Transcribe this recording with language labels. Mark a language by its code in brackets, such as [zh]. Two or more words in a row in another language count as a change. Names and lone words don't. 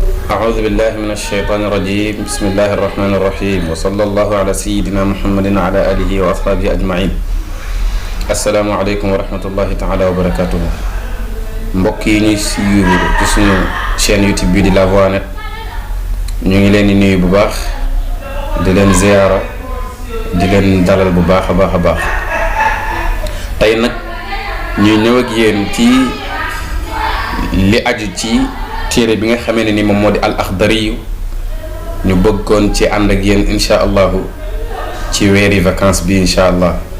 [ar] أعوذ بالله من الشيطان الرجيم بسم الله الرحمن الرحيم وصلى الله على سيدنا محمد وعلى آله وأصحابه أجمعين السلام عليكم ورحمة الله تعالى وبركاته [wo] mbokk yi ñuy suivre ci suñu chaîne YouTube bi di La Voix Net ñu ngi leen di nuyu bu baax di leen ziyaara di leen dalal bu baax a baax tey nag ñuy ñëw ak yéen ci li aju ci téere bi nga xamee ne ni moom moo di al Axdari ñu bëggoon ci ànd ak yéen [ar] إن شاء الله [wo] ci weeri vacances bi [ar] إن شاء الله